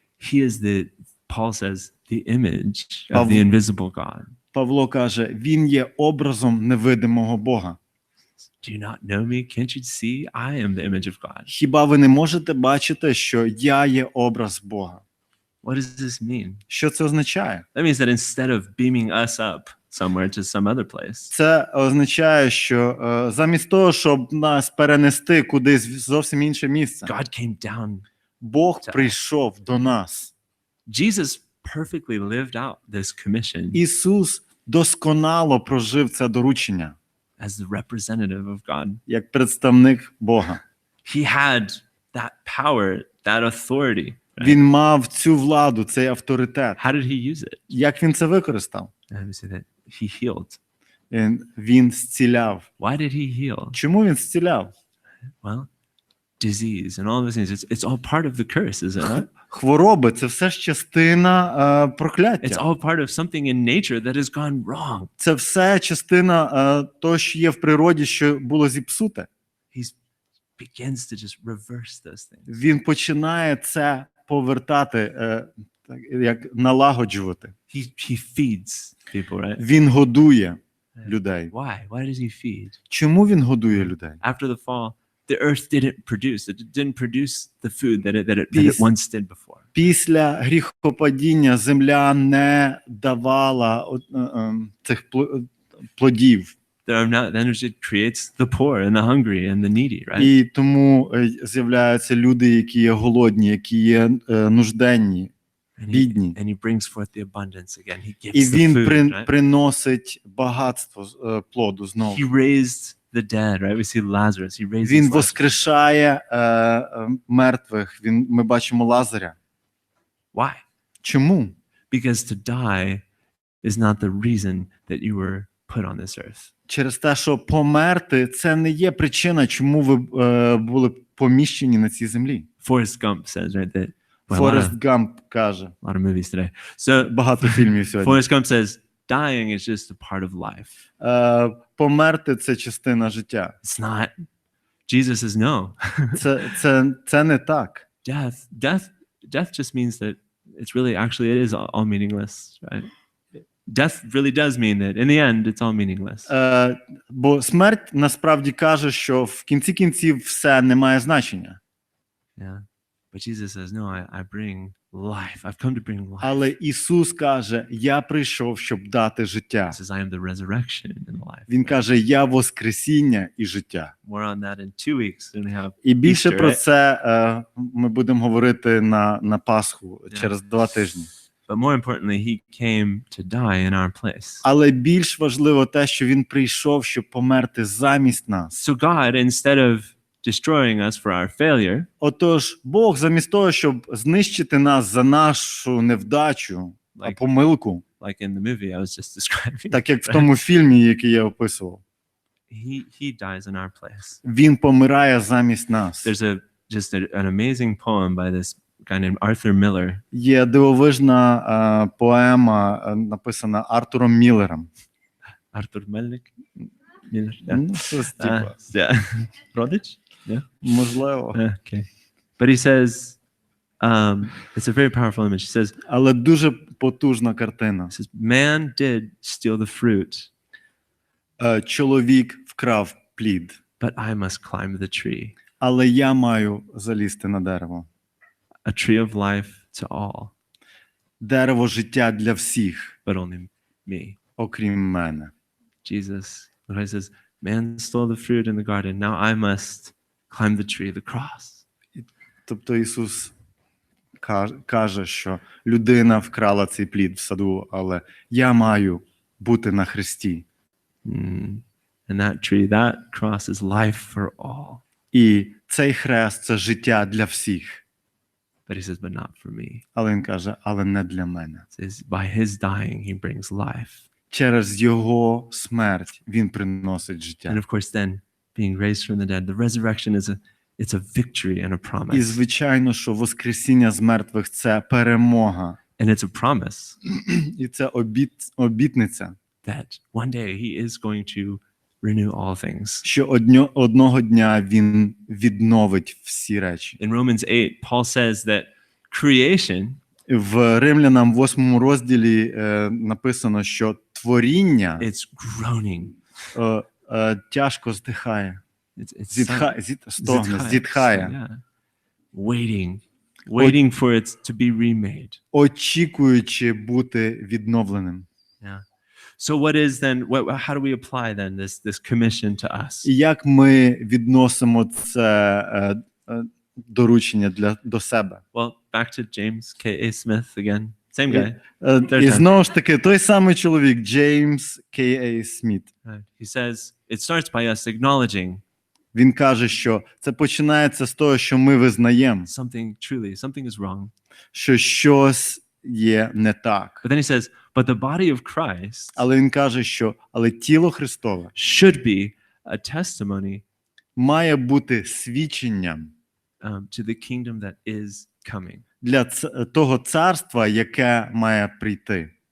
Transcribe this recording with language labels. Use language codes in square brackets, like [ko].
[en] He is Paul says, the image of the invisible God. [uk] Павло каже, він є образом невидимого Бога. [en] Do you not know me? Can't you see? I am the image of God. [uk] Хіба ви не можете бачити, що я є образ Бога? [en] What does this mean? [uk] Що це означає? [en] That means that instead of beaming us up somewhere to some other place, [uk] Це означає, що замість того, щоб нас перенести кудись в зовсім інше місце, [en] God came down. [uk] Бог прийшов до нас. [en] Jesus perfectly lived out this commission [uk] Ісус досконало прожив це доручення [en] as the representative of God. [uk] як представник Бога. [en] He had that power, that authority. Right? [uk] Він мав цю владу, цей авторитет. [en] How did he use it? [uk] Як він це використав? [en] And we say that he healed. [uk] Він зціляв. [en] Why did he heal? [uk] Чому він зціляв? [en] Well, disease and all those things. It's all part of the curse, is it not? [uk] Хвороби – це все ж частина [en] It's [uk] прокляття. [en] all part of something in nature that has gone wrong. [uk] Це все частина того, що є в природі, що було зіпсуте. [en] He begins to just reverse those things. [uk] Він починає це повертати, як налагоджувати. [en] He feeds people, right? [uk] Він годує людей. [en] Why? Why does he feed? [uk] Чому він годує людей? [en] After the fall, the earth didn't produce the food that it once did before. [uk] Після гріхопадіння земля не давала цих плодів. [en] Then it creates the poor and the hungry and the needy, right? [uk] І тому з'являються люди, які є голодні, які є нужденні, бідні. [en] And he brings forth the abundance again. He gives [uk] І [en] the [uk] він [en] food, right? [uk] приносить багатство плоду знову. [en] He raised the dead, right? We see Lazarus. He raises [uk] Він [en] Lazarus. [uk] воскрешає мертвих. Ми бачимо Лазаря. [en] Why? [uk] Чому? [en] Because to die is not the reason that you were put on this earth. [uk] Через те, що померти – це не є причина, чому ви були поміщені на цій землі. [en] Forrest Gump says, right, that [uk] Форест Гамп каже. [en] a lot of movies today. So [uk] Багато фільмів сьогодні. [en] Forrest Gump says, dying is just a part of life. [uk] Померти – це частина життя. [en] It's not. Jesus says no. [uk] Це не так. [en] Death just means that it's really actually it is all meaningless, right? Death really does mean that in the end it's all meaningless. [uk] Бо смерть насправді каже, що в кінці кінців все не має значення. [en] Yeah. But Jesus says, no, I bring life. I've come to bring life. [uk] Але Ісус каже, я прийшов, щоб дати життя. [en] He says, I am the resurrection and the life. [uk] Він каже, я воскресіння і життя. [en] More on that in 2 weeks. Then we have [uk] І більше [en] Easter, [uk] про [en] right? [uk] це ми будемо говорити на Пасху через 2 тижні. [en] But more importantly, he came to die in our place. [uk] Але більш важливо те, що він прийшов, щоб померти замість нас. [en] So God, instead of destroying us for our failure, [uk] Отож, Бог замість того, щоб знищити нас за нашу невдачу, помилку, [en] like in the movie I was just describing, [uk] так як в тому фільмі, який я описував, [en] he dies in our place. [uk] він помирає замість нас. [en] There's an amazing poem by this guy named Arthur Miller. [uk] Є дивовижна поема, написана Артуром Міллером. [en] Arthur Melnick? [uk] Ну, щось типу. [en] Yeah. [uk] Родич? [en] Yeah. [uk] Можливо. [en] Okay. But he says, it's a very powerful image. He says, [uk] Але дуже потужна картина. [en] he says, man did steal the fruit, [uk] Чоловік вкрав плід, [en] but I must climb the tree. [uk] але я маю залізти на дерево. [en] A tree of life to all, [uk] Дерево життя для всіх, [en] but only me. [uk] окрім мене. [en] Jesus, when he says, man stole the fruit in the garden, now I must climb the tree, the cross. [uk] Тобто Ісус каже, що людина вкрала цей плід в саду, але я маю бути на хресті. [en] And that tree, that cross is life for all. [uk] І цей хрест – це життя для всіх. [en] But he says, but not for me. [uk] Але він каже, але не для мене. [en] It says, by his dying, he brings life. [uk] Через його смерть він приносить [en] And [uk] життя. [en] of course, then being raised from the dead, the resurrection it's a victory and a [uk] І [en] promise. [uk] звичайно, що воскресіння з мертвих – це перемога. [en] And it's a promise [uk] І це обітниця, [en] that one day he is going to renew all things. [uk] що одного дня він відновить всі речі. [en] In Romans 8, Paul says that creation [uk] В Римлянам 8 розділі написано, що творіння [en] it's groaning. [uk] тяжко здихає. [en] It's [uk] Стогне, зітхає. [en] Yeah. Waiting for it to be remade. [uk] Очікуючи бути відновленим. [en] Yeah. So what is then, how do we apply then this commission to us? [uk] І як ми відносимо це доручення до себе? [en] Well, back to James K.A. Smith again. Same guy. [uk] І знову ж таки, той самий чоловік, Джеймс К.А. Сміт. [en] Right. He says, it starts by us acknowledging [uk] Він каже, що це починається з того, що ми визнаємо, [en] something is wrong. [uk] що щось є не так. [en] But then he says, but the body of Christ [uk] Але він каже, що тіло Христове [en] should be a testimony [uk] має бути свідченням [en] to the kingdom that is coming. [uk] для того царства, яке має прийти.